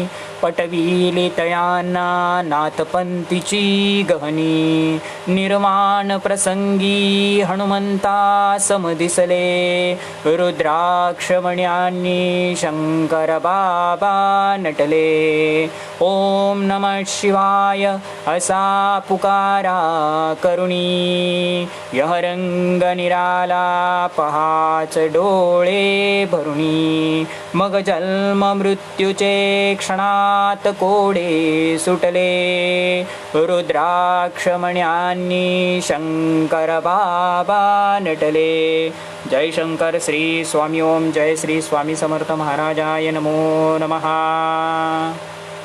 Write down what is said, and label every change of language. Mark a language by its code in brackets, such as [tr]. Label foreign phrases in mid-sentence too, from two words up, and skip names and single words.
[mr] पटविली तयांना नाथपंथीची गहनी. निर्माण प्रसंगी हनुमंता समदिसले. रुद्राक्ष मण्यांनी शंकर बाबा नटले. [sa] ओम नमः शिवाय [mr] असा पुकारा करुणी. [hi] यह रंग निराला [mr] पहाच डोळे भरुणी. मग जन्म मृत्यूचे क्षणात कोडे सुटले. रुद्राक्ष मण्यांनी शंकर बाबा नटले. जय शंकर श्री स्वामी ओम. [sa] जय श्री स्वामी समर्थ महाराजाय नमो नमः.